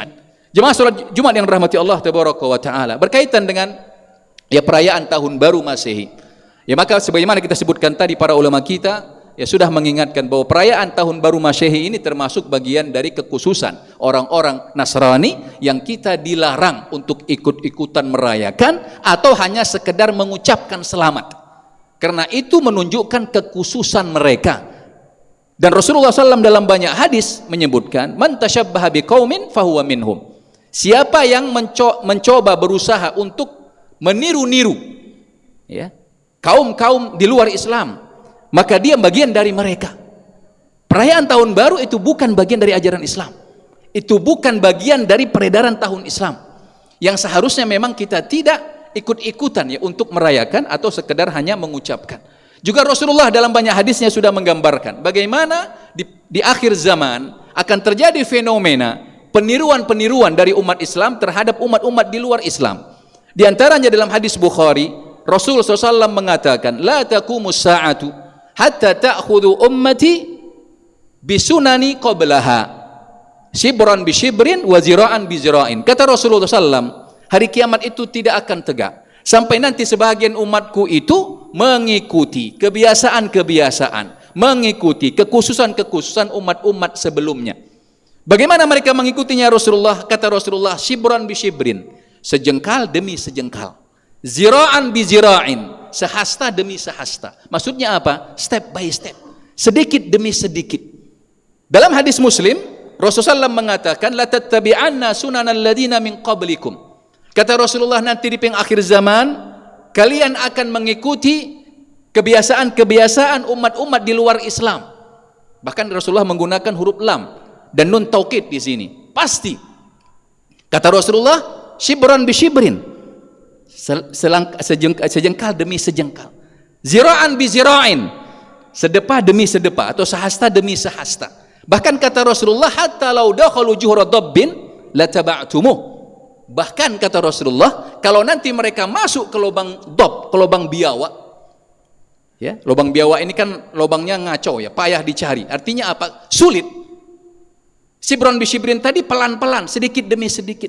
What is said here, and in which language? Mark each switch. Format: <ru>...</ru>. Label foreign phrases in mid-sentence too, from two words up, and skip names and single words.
<id>Jemaah salat Jumat yang dirahmati Allah</id> <ar>تبارك وتعالى,</ar> <id>berkaitan dengan perayaan Tahun Baru Masehi, maka sebagaimana kita sebutkan tadi, para ulama kita sudah mengingatkan bahwa perayaan Tahun Baru Masehi ini termasuk bagian dari kekhususan orang-orang Nasrani yang kita dilarang untuk ikut-ikutan merayakan atau hanya sekedar mengucapkan selamat. Karena itu menunjukkan kekhususan mereka. Dan Rasulullah SAW dalam banyak hadis menyebutkan,</id> <ar>من تشبه بقوم فهو منهم.</ar> <id>Siapa yang mencoba berusaha untuk meniru-niru kaum-kaum di luar Islam, maka dia bagian dari mereka. Perayaan Tahun Baru itu bukan bagian dari ajaran Islam. Itu bukan bagian dari peredaran tahun Islam, yang seharusnya memang kita tidak ikut-ikutan untuk merayakan atau sekedar hanya mengucapkan. Juga Rasulullah dalam banyak hadisnya sudah menggambarkan bagaimana di akhir zaman akan terjadi fenomena peniruan-peniruan dari umat Islam terhadap umat-umat di luar Islam. Di antaranya dalam hadis Bukhari, Rasul SAW mengatakan,</id> <ar>لا تقوم الساعة حتى تأخذ أمتي بسنن قبلها شبرا بشبر وذراعا بذراع.</ar> <id>Kata Rasulullah SAW, hari kiamat itu tidak akan tegak sampai nanti sebahagian umatku itu mengikuti kebiasaan-kebiasaan, mengikuti kekhususan-kekhususan umat-umat sebelumnya. Bagaimana mereka mengikutinya Rasulullah? Kata Rasulullah,</id> <ar>شبرا بشبر,</ar> <id>sejengkal demi sejengkal,</id> <ar>ذراعا بذراع,</ar> <id>sehasta demi sehasta. Maksudnya apa?</id> <en>Step by step,</en> <id>sedikit demi sedikit. Dalam hadis Muslim, Rasulullah SAW mengatakan,</id> <ar>لتتبعن سنن الذين من قبلكم.</ar> <id>Kata Rasulullah, nanti di akhir zaman kalian akan mengikuti kebiasaan-kebiasaan umat-umat di luar Islam. Bahkan Rasulullah menggunakan huruf lam dan nun taukid di sini. Pasti. Kata Rasulullah,</id> <ar>شبرا بشبر,</ar> <id>sejengkal demi sejengkal,</id> <ar>ذراعا بذراع,</ar> <id>sedepa demi sedepa atau sehasta demi sehasta. Bahkan kata Rasulullah,</id> <ar>حتى لو دخلوا جحر ضب لتبعتموه.</ar> <id>Bahkan kata Rasulullah, kalau nanti mereka masuk ke lubang dob, ke lubang biawak, ya, lubang biawak ini kan lubangnya ngaco ya, payah dicari. Artinya apa? Sulit.</id> <ar>شبرا بشبر</ar> <id>tadi pelan-pelan, sedikit demi sedikit.</id>